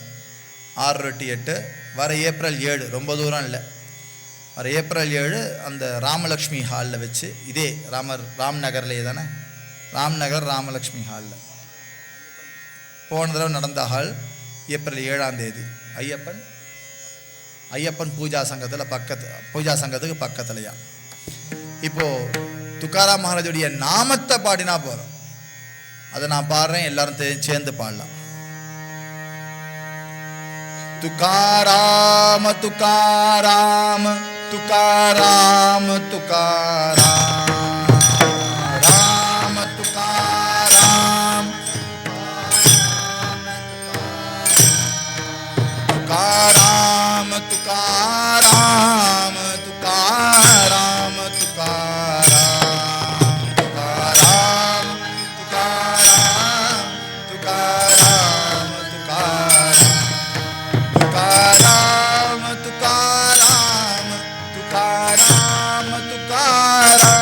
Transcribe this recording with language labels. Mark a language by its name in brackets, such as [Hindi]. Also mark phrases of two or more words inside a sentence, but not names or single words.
[Tamil] 6 to 8 வர ஏப்ரல் 7, ரொம்ப தூரம் இல்லை, வர ஏப்ரல் 7 அந்த ராமலக்ஷ்மி ஹாலில் வச்சு, இதே ராம்நகர்லேயே தானே, ராம்நகர் ராமலக்ஷ்மி ஹாலில் போன தடவை நடந்த ஹால். ஏப்ரல் 7ஆம் தேதி ஐயப்பன் பூஜா சங்கத்துக்கு பக்கத்துலையா. இப்போது துக்காராம் மகாராஜுடைய நாமத்தை பாடினா போகிறோம். அதை நான் பாடுறேன், எல்லாரும் சேர்ந்து பாடலாம். तुकाराम तुकाराम तुकाराम तुकाराम राम तुकाराम तुकाराम तुकाराम तुकाराम तुकाराम तुकाराम तुकाराम तुकाराम तुकाराम तुकाराम तुकाराम तुकाराम